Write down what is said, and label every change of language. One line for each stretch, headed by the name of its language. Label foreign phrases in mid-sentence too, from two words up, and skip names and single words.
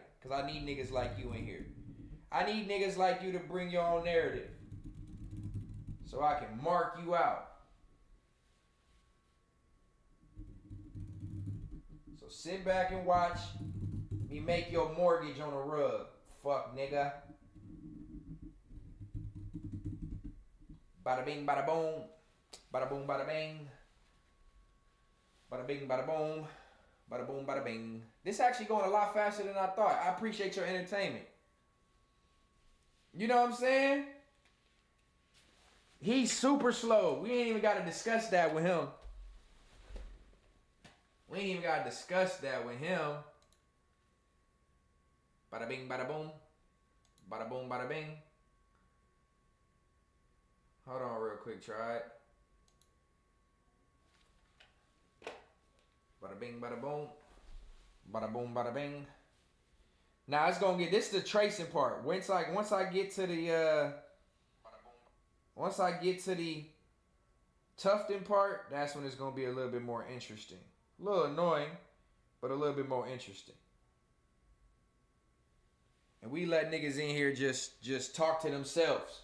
English: Because I need niggas like you in here. I need niggas like you to bring your own narrative. So I can mark you out. So sit back and watch me make your mortgage on a rug. Fuck nigga. Bada bing, bada boom. Bada boom, bada bing. Bada bing, bada boom. Bada boom, bada bing. This actually going a lot faster than I thought. I appreciate your entertainment. You know what I'm saying? He's super slow. We ain't even got to discuss that with him. We ain't even got to discuss that with him. Bada bing, bada boom. Bada boom, bada bing. Hold on real quick, try it. Bada bing, bada boom. Bada boom, bada bing. Now it's gonna get, this is the tracing part. Once I get to the tufting part, that's when it's gonna be a little bit more interesting. A little annoying, but a little bit more interesting. And we let niggas in here just talk to themselves.